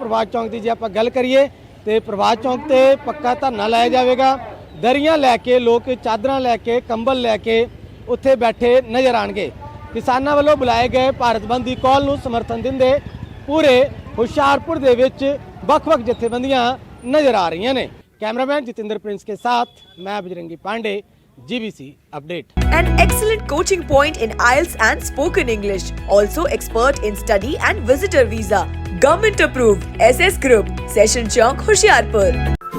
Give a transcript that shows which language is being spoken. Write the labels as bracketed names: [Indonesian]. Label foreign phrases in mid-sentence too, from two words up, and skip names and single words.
[Punjabi] ਪ੍ਰਭਾਤ ਚੌਂਕ ਦੀ ਜੇ ਆਪਾਂ ਗੱਲ ਕਰੀਏ ਤੇ ਪ੍ਰਭਾਤ ਚੌਂਕ ਤੇ ਪੱਕਾ ਧਰਨਾ ਲਾਇਆ ਜਾਵੇਗਾ। ਦਰੀਆਂ ਲੈ ਕੇ ਲੋਕ, ਚਾਦਰਾਂ ਲੈ ਕੇ, ਕੰਬਲ ਲੈ ਕੇ ਉੱਥੇ ਬੈਠੇ ਨਜ਼ਰ ਆਣਗੇ। ਕਿਸਾਨਾਂ ਵੱਲੋਂ ਬੁਲਾਏ ਗਏ ਭਾਰਤ ਬੰਦ ਦੀ ਕਾਲ ਨੂੰ ਸਮਰਥਨ ਦਿੰਦੇ ਪੂਰੇ ਹੁਸ਼ਿਆਰਪੁਰ ਦੇ ਵਿੱਚ ਵੱਖ-ਵੱਖ ਜਥੇਬੰਦੀਆਂ ਨਜ਼ਰ ਆ ਰਹੀਆਂ ਨੇ। [Hindi] कैमरामैन जितेंद्र प्रिंस के साथ मैं बजरंगी पांडे, GBC अपडेट। [English] An excellent coaching point in IELTS and spoken English. Also expert in study and visitor visa. Government approved. SS Group, Session Chowk, Hoshiarpur.